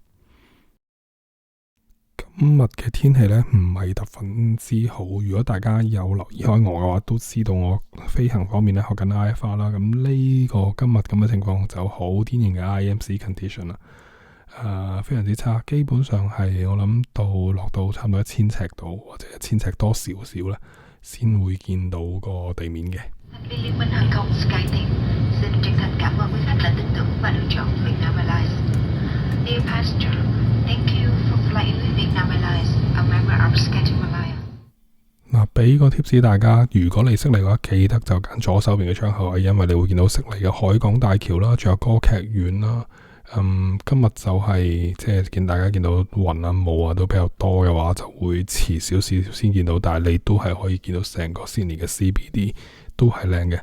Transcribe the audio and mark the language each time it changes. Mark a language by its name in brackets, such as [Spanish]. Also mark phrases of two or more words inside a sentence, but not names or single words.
[Cantonese] 今日嘅天氣呢，唔係十分之好，如果大家有留意開我嘅話，都知道我飛行方面呢學緊 IFR 啦。咁呢個今日咁嘅情況就好典型嘅 [English] IMC condition [Cantonese] 啦，非常之差，基本上係我諗到落到差唔多1000尺度或者1000尺多少少啦，先會見到個地面嘅。 [Vietnamese] Liên minh hàng không SkyTeam xin chân thành cảm ơn quý khách đã tin tưởng và lựa chọn Vietnam Airlines. [English] Dear passenger, thank you for flying with Vietnam [Cantonese] 俾個 tips 大家，如果你悉尼嘅話，記得就揀左手邊嘅窗口，因為你會見到悉尼嘅海港大橋啦，仲有歌劇院啦。今日就係即係大家見到雲啊霧啊都比較多嘅話，就會遲少少先見到，但係你都係可以見到成個悉尼嘅 CBD 都係靚嘅。